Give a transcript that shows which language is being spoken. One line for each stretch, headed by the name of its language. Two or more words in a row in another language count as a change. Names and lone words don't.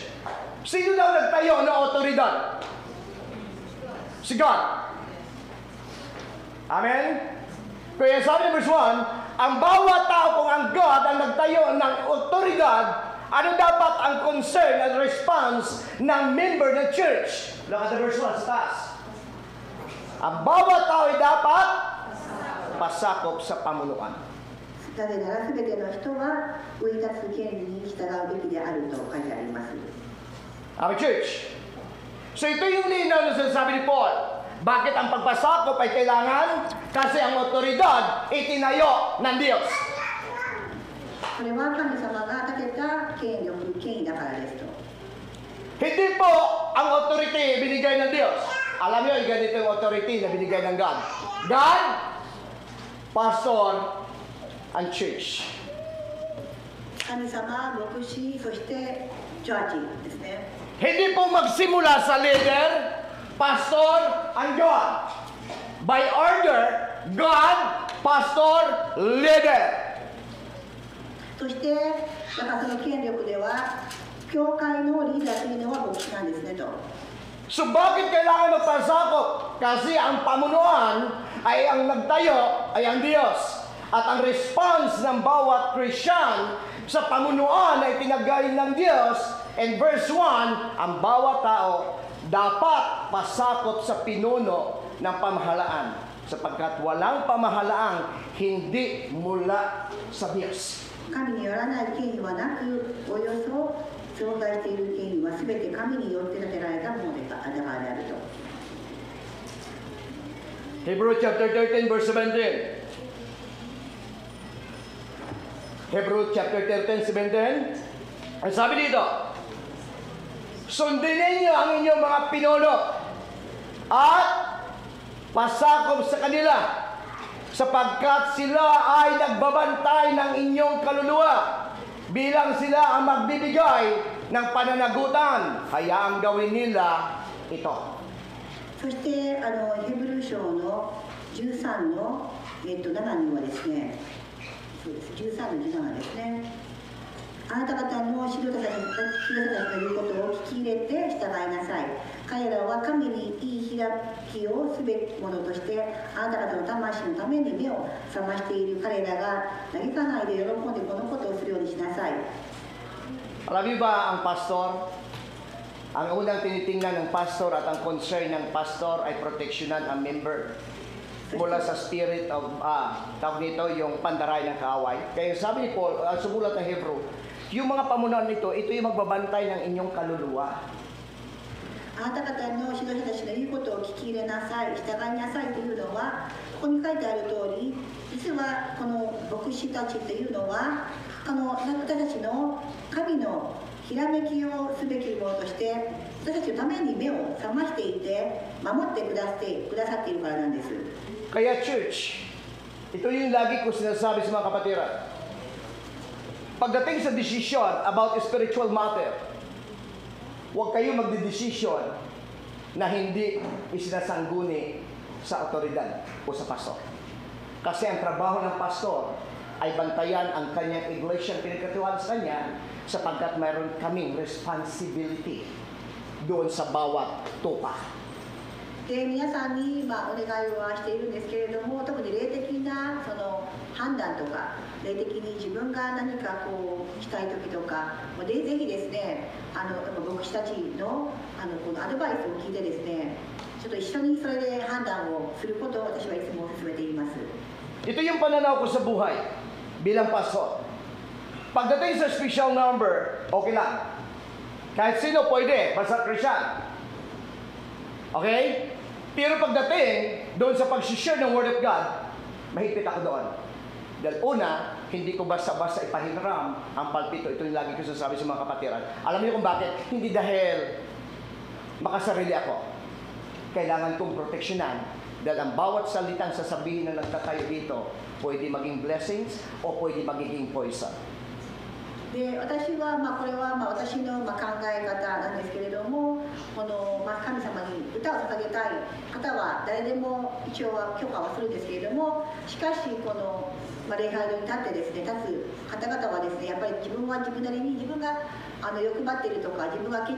Filipino: Sino daw nagtayo ng otoridad? Si God. Amen? Kaya sabi ng verse 1, ang bawat tao kung ang God ang nagtayo ng otoridad, ano dapat ang
English: concern and response
Filipino: ng member ng church?
English: Look at the verse 1
Filipino: sa taas. Ang bawat tao ay dapat pasakop sa pamunuan.
Japanese: なぜなら全ての人は上に立つ権利に従うべきであると書いてあります。
English: Happy Church.
Filipino: So ito yung linaw na sinasabi ni Paul. Bakit ang pagpasakop ay kailangan? Kasi ang otoridad itinayo ng Diyos.
Japanese: これは神様が立てた権威だからですと。
Filipino: Hindi po ang authority binigay ng Diyos. Alam niyo, ganito yung authority na binigay ng God.
English: God, pastor, and church.
Japanese: 神様、牧師、そしてチャーチですね。
Filipino: Hindi po magsimula sa
English: leader, pastor, and God. By order, God, pastor, leader.
Japanese: そしてだからその権力では教会のリーダーというのは牧師なんですねと。
Filipino: So bakit kailangan magpasakop? Kasi ang pamunuan ay ang nagtayo ay ang Diyos. At ang response ng bawat Christian sa pamunuan ay tinagay ng Diyos.
English: And verse 1,
Filipino: ang bawat tao dapat pasakop sa pinuno ng pamahalaan. Sapagkat walang pamahalaang hindi mula sa Diyos.
Japanese: 神によらない権威はなく、およそ存在している権威はすべて神によって建てられたものであると。
English: Hebrews chapter 13 verse 17. Hebrews chapter 13, 17.
Filipino: Ang sabi dito, sundin ninyo ang inyong mga pinuno at pasakop sa kanila sapagkat sila ay nagbabantay ng inyong kaluluwa bilang sila ang magbibigay ng pananagutan. Hayaang gawin nila ito.
Japanese: そしてヘブル書の13の、7にはですね、そうです13の17ですね。あなた方の指導者たちの言うことを聞き入れて従いなさい。彼らは神にいい開きをすべきものとして、あなた方の魂のために目を覚ましている彼らが嘆かないで喜んでこのことをするようにしなさい。
Filipino: Alam niyo ba ang pastor? Ang unang tinitingnan ng pastor at ang concern ng pastor ay proteksyonan ang member mula sa
English: spirit of,
Filipino: tawag nito, yung pandaray ng kaaway. Kaya sabi ni Paul, sumulat ng Hebrew, yung mga pamunuan nito, ito yung magbabantay ng inyong kaluluwa.
Japanese: あなた方の指導者たちの言うことを聞き入れなさい、従いなさいというのは、ここに書いてある通り、実はこの牧師たちというのは、私たちの神のひらめきをすべきものとして、私たちのために目を覚ましていて、守ってくださっているからなんです。
Filipino: Kaya church, ito yung lagi ko sinasabi sa mga kapatiran. Pagdating sa
English: decision about spiritual matter,
Filipino: huwag kayo magdedesisyon na hindi isinasangguni sa otoridad o sa pastor. Kasi ang trabaho ng pastor ay bantayan ang kanyang iglesia pinagkatiwala sa kanya sapagkat mayroon kaming responsibility doon sa bawat tupa.
Japanese: で皆さんに、お願いはしているんですけれども、特に霊的なその判断とか、霊的に自分が何かこうしたい時とか、ぜひですね、牧師たちのこのアドバイスを聞いてですね、ちょっと一緒にそれで判断をすることを私はいつも勧めています。
Filipino: Ito yung pananaw ko sa buhay bilang pastor. Pagdating sa
English: special number,
Filipino: okay lang. Kahit sino pwede, basta Christian. Okay? Pero pagdating doon sa pag-share ng
English: Word of God,
Filipino: mahigpit ako doon. Dahil una, hindi ko basta-basta ipahinram ang palpito. Ito yung lagi ko sasabi sa mga kapatiran. Alam niyo kung bakit? Hindi dahil makasarili ako. Kailangan kong proteksyonan. Dahil ang bawat salitang sasabihin na nagtatayo dito, pwede maging blessings o pwede magiging poison.
Japanese: で私は、これは、私の、考え方なんですけれども、この、神様に歌を捧げたい方は誰でも一応は許可はするんですけれども、しかしこの、礼拝堂に立ってですね、立つ方々はですね、やっぱり自分は自分なりに自分が欲張っているとか自分がケ